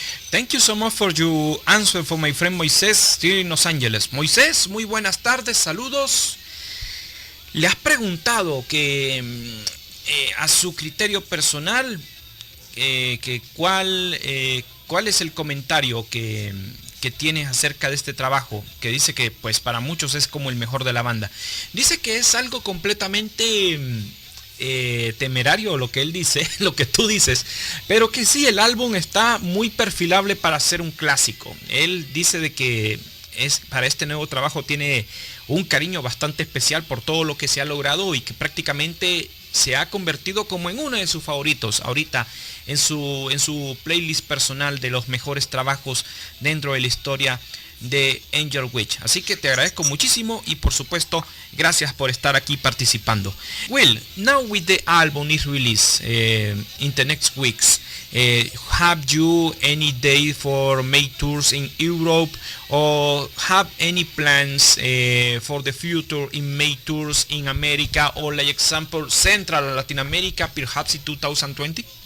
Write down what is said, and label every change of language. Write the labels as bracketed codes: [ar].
[en] Thank you so much for your answer for my friend Moisés here in Los Angeles. [es] Moisés, muy buenas tardes, saludos. ¿Le has preguntado que a su criterio personal que cuál es el comentario que tienes acerca de este trabajo, que dice que pues para muchos es como el mejor de la banda? Dice que es algo completamente temerario lo que él dice, lo que tú dices, pero que sí, el álbum está muy perfilable para ser un clásico. Él dice de que para este nuevo trabajo tiene un cariño bastante especial por todo lo que se ha logrado, y que prácticamente se ha convertido como en uno de sus favoritos ahorita en su playlist personal de los mejores trabajos dentro de la historia de Angel Witch. Así que te agradezco muchísimo, y por supuesto gracias por estar aquí participando. [en] Will, now with the album is released in the next weeks, have you any day for make tours in Europe, or have any plans for the future in make tours in America, or like example Central Latin America, perhaps in 2020?